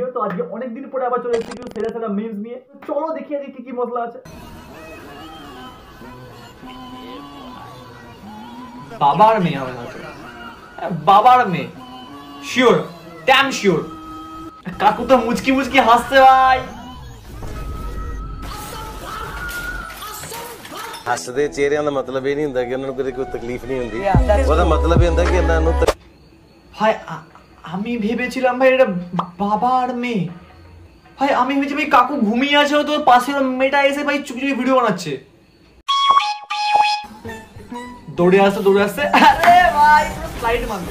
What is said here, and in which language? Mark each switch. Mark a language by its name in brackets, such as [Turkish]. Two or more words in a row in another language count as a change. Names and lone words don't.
[Bangla] তো আজকে অনেক দিন পরে আবার চলে এসেছি কিছু সেরা সেরা মিমস নিয়ে। তো চলো দেখি আজকে কি কি মশলা আছে। বাবার মেয়ে হবে না, বাবার মেয়ে শিওর, [English] damn sure. [Bangla] কাকু তো মুচকি মুচকি হাসছে ভাই। [Punjabi] ਹੱਸਦੇ ਚਿਹਰਿਆਂ ਦਾ ਮਤਲਬ ਇਹ ਨਹੀਂ ਹੁੰਦਾ ਕਿ ਉਹਨਾਂ ਨੂੰ ਕੋਈ ਤਕਲੀਫ ਨਹੀਂ ਹੁੰਦੀ। ਉਹਦਾ ਮਤਲਬ ਇਹ ਹੁੰਦਾ ਕਿ ਇਹਨਾਂ ਨੂੰ [Bangla] ভাই আমি ভেবেছিলাম ভাই এটা বাবার মেয়ে। ভাই আমি ভেবেছি ভাই কাকু ঘুমিয়ে আছে, তো পাশের মেয়েটা এসে ভাই চুপি চুপি ভিডিও বানাচ্ছে। দৌড়ে আসছে আরে ভাই পুরো স্লাইড মারলো।